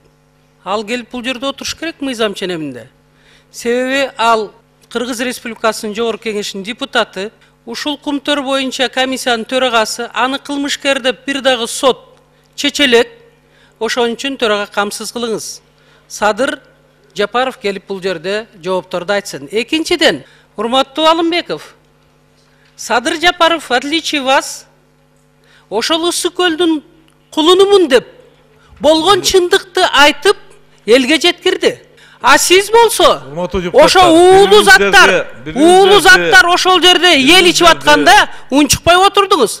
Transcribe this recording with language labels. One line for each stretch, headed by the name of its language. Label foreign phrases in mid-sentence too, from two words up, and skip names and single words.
Kyrgyz: Ал келип бул жерде отуруш керек мыйзам ченеминде. Себеби ал Кыргыз Республикасынын Жогорку Кеңешинин депутаты, ушул кумтөр боюнча комиссиянын төрагасы, аны кылмышкер деп бир дагы сот чечелек. Ошон үчүн төрага камсыз кылыңыз. Садыр Жапаров келип бул жерде жоопторду айтсын. Экинчиден, урматтуу Алымбеков, Садыр Жапаров,
Russian: в отличие вас,
Kyrgyz: ошол Ысык көлдүн кулунумун деп болгон чындыкты айтып элге жеткирди. А сиз болсо, ошо уулуу заттар ошол жерде эл ичип атканда унчукпай отурдуңуз.